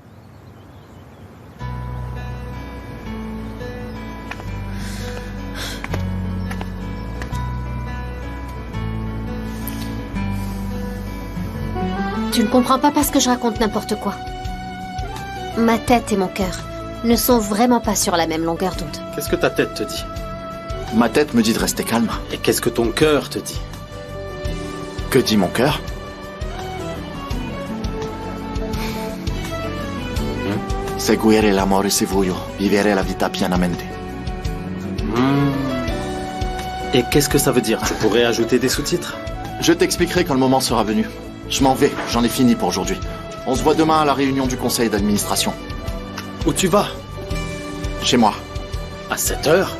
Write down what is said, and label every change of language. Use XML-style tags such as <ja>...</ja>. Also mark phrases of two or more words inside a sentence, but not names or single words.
<fr>Tu ne comprends pas parce que je raconte n'importe quoi. Ma tête et mon cœur ne sont vraiment pas sur la même longueur d'onde. Qu'est-ce que ta tête te dit? Ma tête me dit de rester calme. Et qu'est-ce que ton cœur te dit? Que dit mon cœur?</fr> <it>Seguire l'amore se voglio, vivere la vita pianamente.</it> <fr>Et qu'est-ce que ça veut dire? Tu pourrais ajouter des sous-titres? Je t'expliquerai quand le moment sera venu. Je m'en vais, j'en ai fini pour aujourd'hui. On se voit demain à la réunion du conseil d'administration. Où tu vas? Chez moi. À 7 heures?</fr>